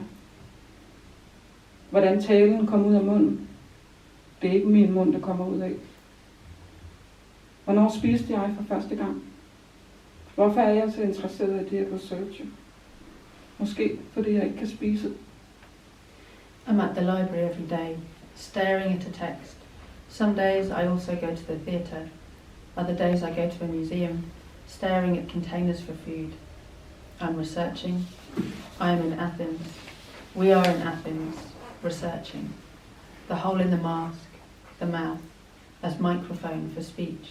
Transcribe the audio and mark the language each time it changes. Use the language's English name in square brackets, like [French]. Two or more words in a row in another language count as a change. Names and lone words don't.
[Danish] Hvordan talen kommer ud af munden. Det er ikke min mund, der kommer ud af. Hvornår spiste jeg for første gang? Hvorfor er jeg så interesseret i det at researche? Måske fordi jeg ikke kan spise. [English] I'm at the library every day, staring at a text. Some days I also go to the theatre. Other days I go to a museum, staring at containers for food. I'm researching. I am in Athens. We are in Athens, researching. The hole in the mask, the mouth, as microphone for speech.